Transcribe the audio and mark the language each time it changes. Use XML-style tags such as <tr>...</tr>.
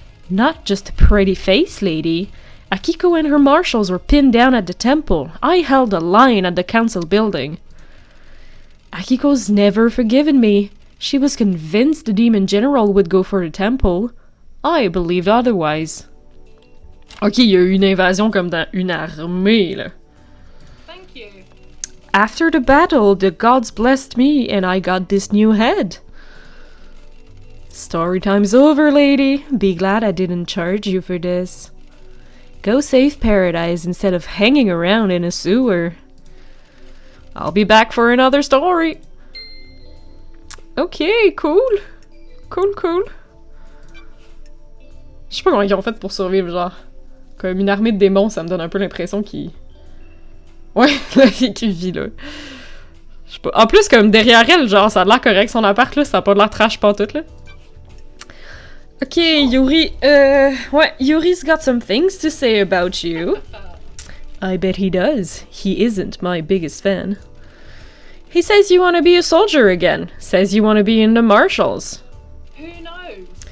<en>Not just a pretty face, lady. Akiko and her marshals were pinned down at the temple. I held a line at the council building. Akiko's never forgiven me. She was convinced the demon general would go for the temple. I believed otherwise.</en> <fr>Ok, il y a eu une invasion comme dans une armée, là.</fr> <en>Thank you. After the battle, the gods blessed me and I got this new head. Story time's over, lady. Be glad I didn't charge you for this. Go save paradise instead of hanging around in a sewer. I'll be back for another story. Ok, cool. Cool.</en> <fr>Je sais pas comment ils ont fait pour survivre, genre. Comme une armée de démons, ça me donne un peu l'impression qu'ils... Ouais, la vie qu'il vit, là. Je sais pas. En plus, comme derrière elle, genre, ça a l'air correct, son appart, là, ça a pas de l'air trash pantoute, là.</fr> <en>Ok, Yuri, ouais, Yuri's got some things to say about you. I bet he does. He isn't my biggest fan. He says you want to be a soldier again. Says you want to be in the marshals. Who knows?</en>